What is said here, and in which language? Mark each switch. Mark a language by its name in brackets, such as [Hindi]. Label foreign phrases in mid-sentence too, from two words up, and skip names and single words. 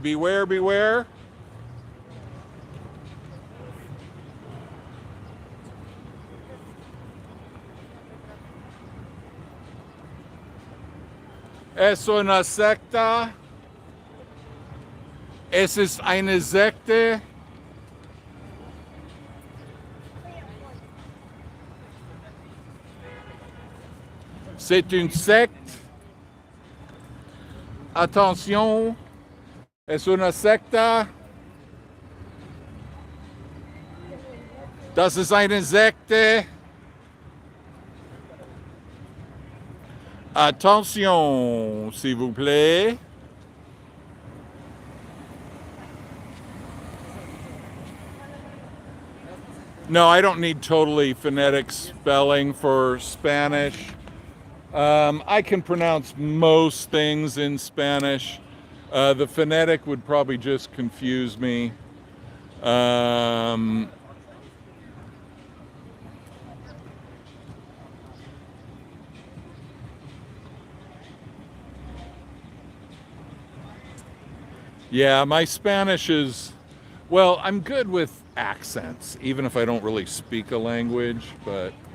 [English] Beware, beware. [Spanish] Es una secta. [German] Es ist eine Sekte. [French] C'est une secte. Attention, [Spanish] es una secta. [German] Das ist eine Sekte. [French] Attention, s'il vous plaît. [English] No, I don't need totally phonetic spelling for Spanish. I can pronounce most things in Spanish. The phonetic would probably just confuse me. Yeah, my Spanish is, well, I'm good with accents, even if I don't really speak a language, but.